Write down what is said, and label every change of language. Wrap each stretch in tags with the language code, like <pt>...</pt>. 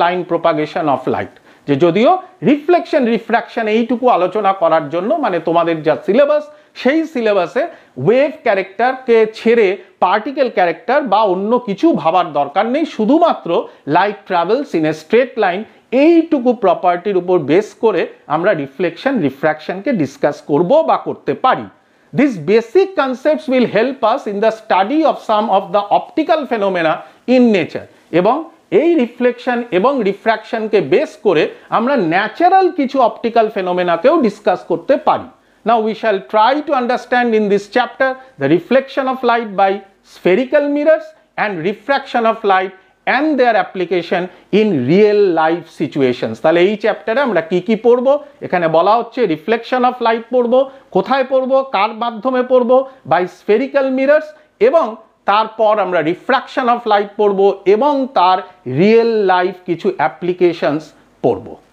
<en>propagation of light,</en> <bn>যে যদিও reflection refraction এইটুকু আলোচনা করার জন্য, মানে তোমাদের যা সিলেবাস সেই সিলেবাসে ওয়েভ ক্যারেক্টারকে ছেড়ে পার্টিকেল ক্যারেক্টার বা অন্য কিছু ভাবার দরকার নেই, শুধুমাত্র</bn> <en>light travels in a straight line</en> <bn>এইটুকু প্রপার্টির উপর বেস করে আমরা রিফ্লেকশন রিফ্র্যাকশনকে ডিসকাস করব বা করতে পারি।</bn> <en>These basic concepts will help us in the study of some of the optical phenomena in nature,</en> <bn>এবং এই রিফ্লেকশন এবং রিফ্র্যাকশনকে বেস করে আমরা ন্যাচারাল কিছু অপটিক্যাল ফেনোমেনাকেও ডিসকাস করতে পারি।</bn> <en>Now we shall try to understand in this chapter the reflection of light by spherical mirrors and refraction of light and their application in real life situations.</en> <bn>তাহলে এই চ্যাপ্টারে আমরা কি কি পড়ব, এখানে বলা হচ্ছে রিফ্লেকশন অফ লাইট পড়ব, কোথায় পড়ব, কার মাধ্যমে পড়ব, বাই স্ফেরিক্যাল মিরর্স, এবং তারপর আমরা রিফ্র্যাকশন অফ লাইট পড়ব এবং তার রিয়েল লাইফ কিছু অ্যাপ্লিকেশনস পড়ব।</bn>